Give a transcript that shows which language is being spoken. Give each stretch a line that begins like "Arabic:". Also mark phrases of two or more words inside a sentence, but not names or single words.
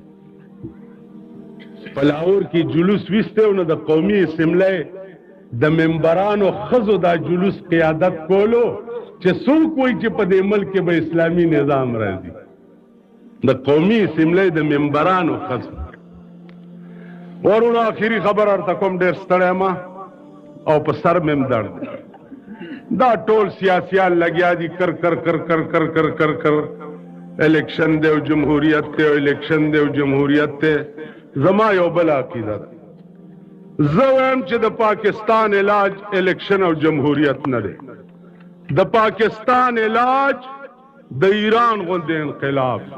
Pashto: په لاهور کې جلوس ویسته نو د قومي اسمبلی د ممبرانو ښځو دا جلوس قیادت کولو چې څوک وایي چې په دې ملک کې به اسلامي نظام راځي د قومي اسمبلی د ممبرانو ښځو ورونو آخري خبر ورته کوم ډېر ستړی ما او په سر مې هم درد دا ټول سیاسیان لګیا دي کر کر کر کر کر کر کر کر الیکشن دی او جمهوریت دی او الیکشن دی او جمهوریت دی زما یو بل عقیده ده زه وایم چې د پاکستان علاج الیکشن او جمهوریت نه دی د پاکستان علاج د ایران غوندې انقلاب دی